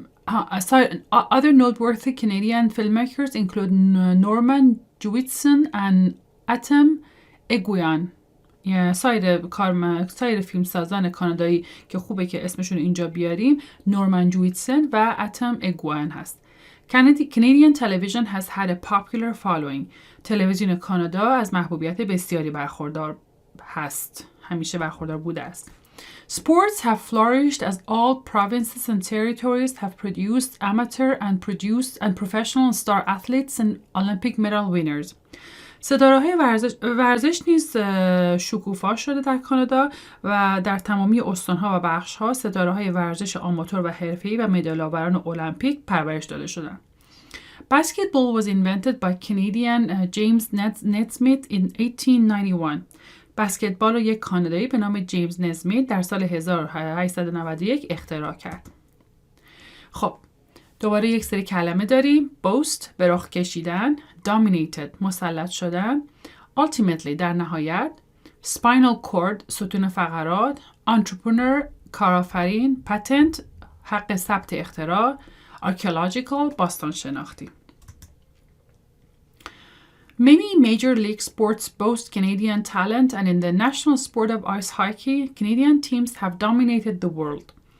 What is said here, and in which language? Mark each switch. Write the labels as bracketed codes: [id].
[en] Other noteworthy Canadian filmmakers include Norman Jewison and Atom Eguyan. [fa] سایر فیلمسازان کانادایی که خوبه که اسمشون اینجا بیاریم نورمن جویتسن و اتم اگوان هست. [en] Canadian television has had a popular following. [fa] تلویزیون کانادا از محبوبیت بسیاری برخوردار هست. همیشه برخوردار بوده است. [en] Sports have flourished as all provinces and territories have produced amateur and professional star athletes and Olympic medal winners. [fa] ستاره‌های ورزش نیز شکوفا شده در کانادا و در تمامی استان‌ها و بخش‌ها ستاره‌های ورزش آماتور و حرفه‌ای و مدال‌آوران المپیک پرورش داده شدند. [en] Basketball was invented by Canadian James Naismith in 1891. [fa] بسکتبال رو یک کانادایی به نام جیمز نسمیت در سال 1891 اختراع کرد. خب دوباره یک سری کلمه داریم. boast به رخ کشیدن، dominated مسلط شدن، ultimately در نهایت، spinal cord ستون فقرات، entrepreneur کارآفرین، patent حق ثبت اختراع، archaeological باستان شناختی. [en] Many major league sports boast Canadian talent and in the national sport of ice hockey, Canadian teams have dominated the world.